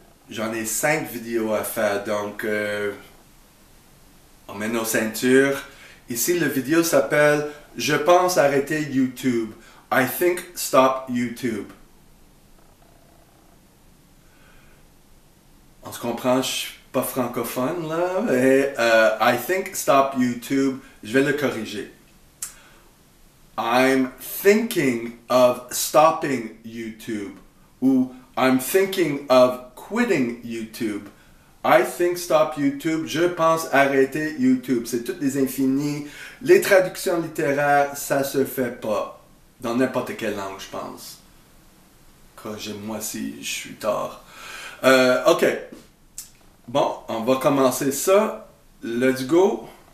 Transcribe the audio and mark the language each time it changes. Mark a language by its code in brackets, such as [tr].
[fr] J'en ai 5 vidéos à faire, donc on met nos ceintures. Ici, la vidéo s'appelle Je pense arrêter YouTube. [en] I think stop YouTube. [fr] On se comprend, je suis pas francophone là. Et [en] I think stop YouTube, [fr] je vais le corriger. [en] I'm thinking of stopping YouTube. Ou I'm thinking of quitting YouTube. I think stop YouTube. [fr] Je pense arrêter YouTube. C'est toutes les infinis. Les traductions littéraires, ça se fait pas. Dans n'importe quelle langue, je pense. Corrigez-moi si je suis tard. Ok. Bon, on va commencer ça. [en] Let's go.